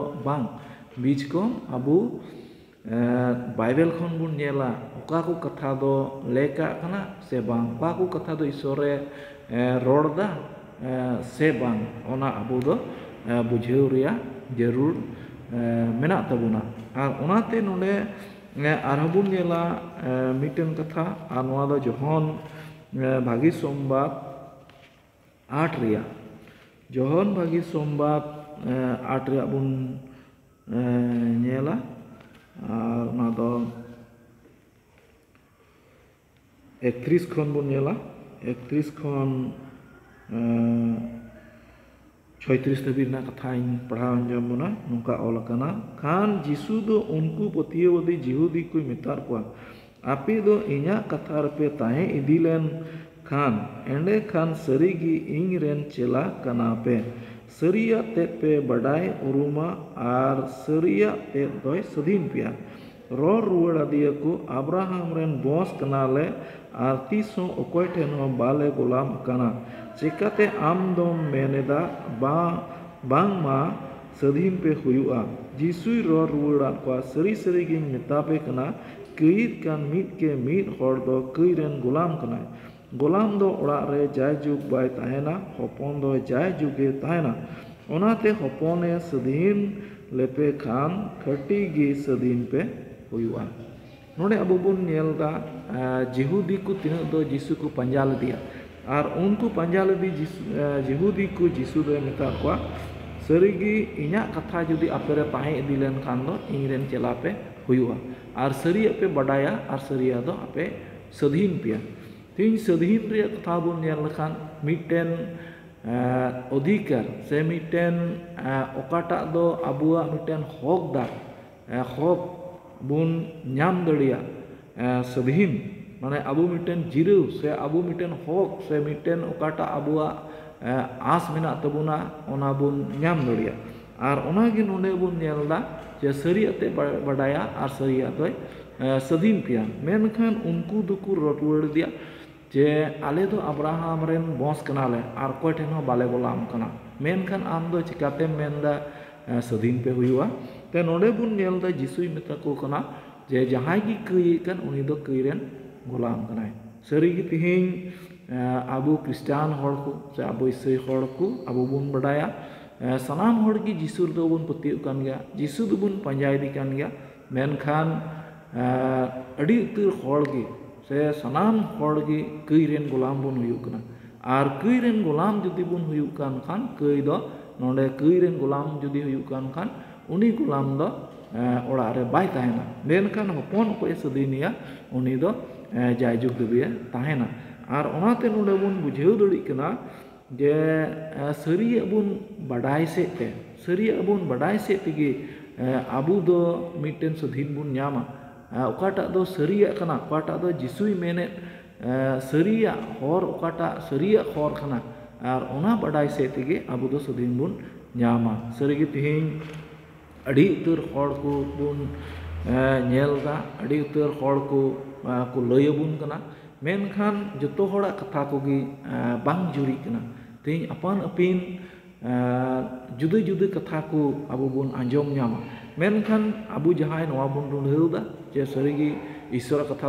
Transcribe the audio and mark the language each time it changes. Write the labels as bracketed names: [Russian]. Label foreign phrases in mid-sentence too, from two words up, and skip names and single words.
[Santali] बांग बीच को अबू बाइबल खन बुन नेला ओका को कथा दो लेका कना से बांग ओका को कथा दो ईश्वरे रोड़दा से बांग ओना अबू दो बुझेव रिया जरूर मेना तबुना आर ओनाते नोडे आरहं बुन नेला मिटन कथा आर नोआ दो जोहन भागी सोमबार 8 रिया जोहन भागी सोमबार 8 रिया बुन नेला आर ओना दो 31 खन बुन नेला 31 खन 36 धाबी कथा पढ़ा अंजम बना नौका ऑल कना खान जीसु दो उनको पतियवदी जिहुदी को मेतार को आपे दो इन्या कथा रपे ताहे इदिलेन खान एंडे खान सरीगी इंग रेन चेला कना पे सरिया ते पे बडाय उरुमा आर सरिया ते दोय सदीन पिया रोर रुवड़ा दिया को अब्राहम रेन बॉस कनाले आर तीसों ओकोय ठेन हो बाले गुलाम कना चिकाते आम दो मेनेदा बांग मा सदीन पे हुआ जीसुई रोर रुवड़ा को सरी सरी गिन मेतापे कना कईद कान मीट के मीट हर दो कई रेन गुलाम कना गुलाम दो ओड़ा रे जाय जुग बाय ताहेना हपन दो जाय जुगे ताहेना ओनाते हपने सदीन लेपे खान खटी गी सदीन पे हुआ नोडे अबो बुन नेलदा जिहुदी को तिना दो जीसु को पंजा लदिया और उनको पंजा लदी जिहुदी को जीसु दो मेता को सरीगी इना कथा जुदी आपेरे ताहे इदिलेन खान दो इंगरेन चला पे हुआ और सरी पे बडाया और सरिया दो आपे सधीन पिया तीन सधीन रे कथा बुन नेल लखान मिटेन अधिकार से मिटेन ओकाटा दो अबुआ मिटेन हकदार हक बुन नाम दड़िया सधीन माने अबू मिटेन जिरव से अबू मिटेन हक से मिटेन ओकाटा अबुआ आस मेना तबुना ओना बुन नाम दड़िया और ओनागे नोडे बुन नेलदा जे सरियाते बडाया और सरिया दोय सधीन पिया मेनखान उनको दुकु रटुड़ दिया जे आले दो अब्राहम रेन बॉस कनाले और कोय ठेन हो बाले गोलाम कना मेनखान आम दो चिकाते मेनदा सधीन पे हुआ ते नोडे बुन नेलदा जीसुई मेता को कना जे जहां की कई कन उनी दो कई रेन गोलाम कनाय सरी गी तिहिं अबू क्रिस्टियान हड़ को से अबू ईसाई हड़ को अबू बुन बडाया सनाम हड़ की जीसु दो बुन पतियो कान गया जीसु दो बुन पंजायदी कान गया मेनखान अड़ी उतर हड़ गी से सनाम हड़ गी कई रेन गोलाम बुन हुयु कना और कई रेन गोलाम जुदी बुन हुयु कान खान कई दो नोडे कई रेन गोलाम जुदी हुयु कान खान उनी गोलाम दो ओड़ा रे बाय ताहेना मेनखान हपन को सदीनिया उनी दो जायजुग दबिया ताहेना और ओनाते नोडे बुन बुझेव दड़ी कना जे सरिया बुन बडाय सेते सरिया बुन बडाय सेतेगे अबू दो मिटेन सधीन बुन न्यामा ओकाटा दो सरिया कना ओकाटा दो जीसुई मेने सरिया हर ओकाटा सरिया हर कना और ओना बडाय सेतेगे अबू दो सधीन बुन न्यामा सरिगे तिहिं अड़ी उतर हड़ को बुन नेलदा अड़ी उतर हड़ को लयबुन कना मेनखान जतो हड़ा कथा कोगी बांग जुरी कना तेज अपन अपिन जुदे जुदे कथा को अबो बुन आंजम न्यामा मेनखान अबू जहाय नवा बुन रुंढेउदा जे सरीगी ईश्वर कथा